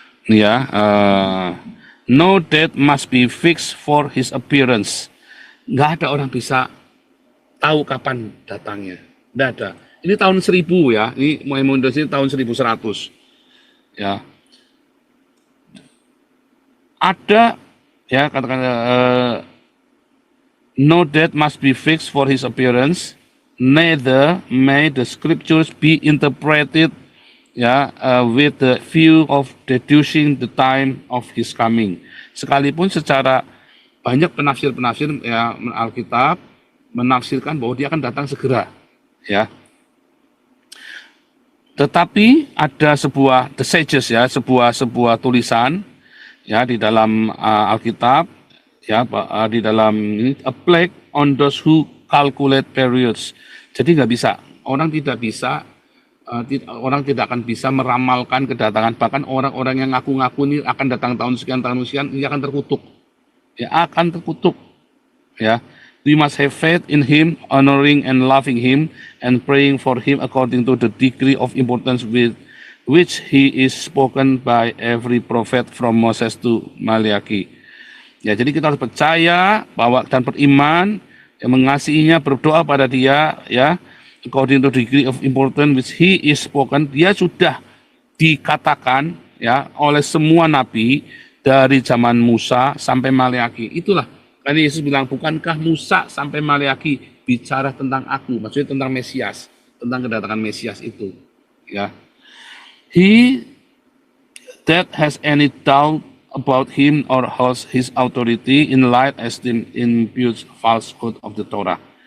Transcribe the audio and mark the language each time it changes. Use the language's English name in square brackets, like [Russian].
[English] Ya, no date must be fixed for his appearance. [Indonesian] Nggak ada orang bisa tahu kapan datangnya. Nggak ada. Ini tahun 1000 ya. Ini Maimonides ini tahun 1100. Ya, ada ya katakan [English] no date must be fixed for his appearance. Neither may the scriptures be interpreted ya with the view of deducing the time of his coming. [Indonesian] Sekalipun secara banyak penafsir-penafsir ya Alkitab menafsirkan bahwa dia akan datang segera, ya. Tetapi ada sebuah [English] the sages [Indonesian] ya, sebuah tulisan ya di dalam Alkitab ya di dalam ini [English] a plague on those who calculate periods. [Indonesian] Jadi nggak bisa, orang tidak bisa orang tidak akan bisa meramalkan kedatangan, bahkan orang-orang yang ngaku-ngaku ini akan datang tahun sekian ini akan terkutuk. Ya, akan terkutuk. Ya. [English] We must have faith in him, honoring and loving him, and praying for him according to the degree of importance with which he is spoken by every prophet from Moses to Malachi. [Indonesian] Ya, jadi kita harus percaya bahwa dan beriman, yang mengasihinya, berdoa pada dia, ya, [English] according to the degree of importance which he is spoken. [Indonesian] Dia sudah dikatakan ya oleh semua nabi dari zaman Musa sampai Maleaki. Itulah kan Yesus bilang, bukankah Musa sampai Maleaki bicara tentang aku, maksudnya tentang Mesias, tentang kedatangan Mesias itu, ya. [English] He that has any doubt about him or holds his authority in light esteem imputes falsehood of the Torah.